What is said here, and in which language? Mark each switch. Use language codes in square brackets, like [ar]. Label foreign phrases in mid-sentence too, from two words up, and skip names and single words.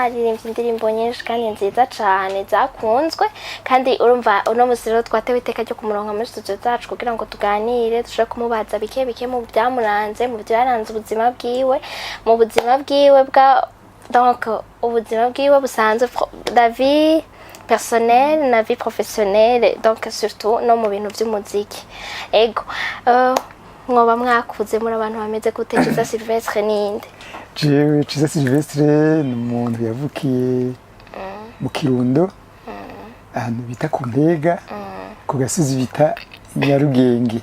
[rn] aririmbye indirimbo nyinshi kandi nziza cyane zakunzwe kandi urumva uno musiro twatewe iteka ryo kumuronka muri studio zacu kugira ngo tuganire dushobore kumubaza bike mu byamuranze mu byaranze ubuzima bwiwe mu buzima bwiwe bwa donc ubuzima bwiwe busanzwe [fr] la vie personnelle [rn] na [fr] vie professionnelle [rn] donc surtout no mu bintu by'umuziki ego mwoba mwakuze muri abantu bameze gute Cheese Sylvestre ninde jewe Cheese Sylvestre ni umuntu yavukiye mu Kirundo ahantu bita ku Ntega ku gasozi bita Nyarugenge.